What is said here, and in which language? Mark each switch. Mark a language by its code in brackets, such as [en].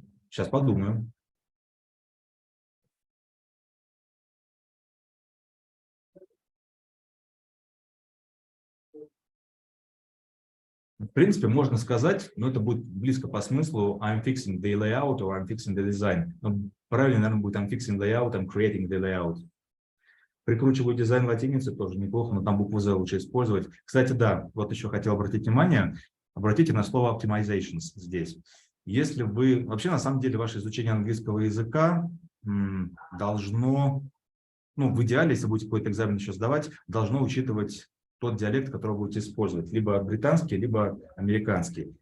[ru] Сейчас подумаю. В принципе, можно сказать, но это будет близко по смыслу [en] I'm fixing the layout or I'm fixing the design. [ru] Но правильно, наверное, будет [en] I'm fixing the layout, I'm creating the layout. [ru] Прикручиваю дизайн латиницы, тоже неплохо, но там букву Z лучше использовать. Кстати, да, вот еще хотел обратить внимание, обратите на слово optimizations здесь. Если вы, вообще, на самом деле, ваше изучение английского языка должно, в идеале, если будете какой-то экзамен еще сдавать, должно учитывать тот диалект, который вы будете использовать, либо британский, либо американский.